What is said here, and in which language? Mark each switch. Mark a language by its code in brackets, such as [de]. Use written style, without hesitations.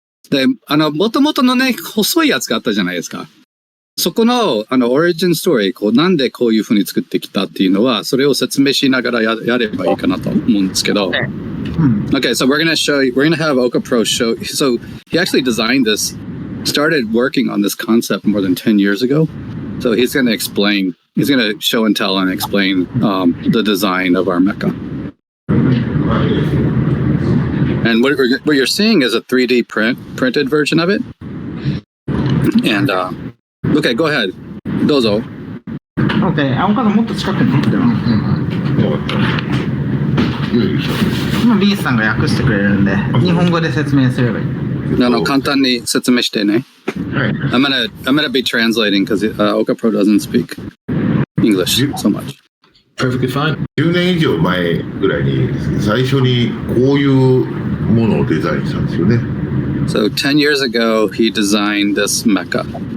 [ja] で、元々のね、細いやつがあったじゃないですか。そこの、オリジンストーリー、なんでこういう風に作ってきたっていうのは、それを説明しながらやればいいかなと思うんですけど。 [en] Okay, so we're going to have Oka Pro show. So he actually designed this, started working on this concept more than 10 years ago. So he's going to show and tell and explain the design of our mecha. And what you're seeing is a 3D printed version of it. And okay, go ahead. [ja] どうぞ。 Okay, 青川さんもっと近くに持ってるの。今 B さんが訳してくれるんで、日本語で説明すればいい。簡単に説明してね。 [en] I'm gonna be translating because Oka Pro doesn't speak English so much. Perfectly fine. [ja] 10年以上前ぐらいに最初にこういうものをデザインしたんですよね。 [en] So 10 years ago, he designed this mecha.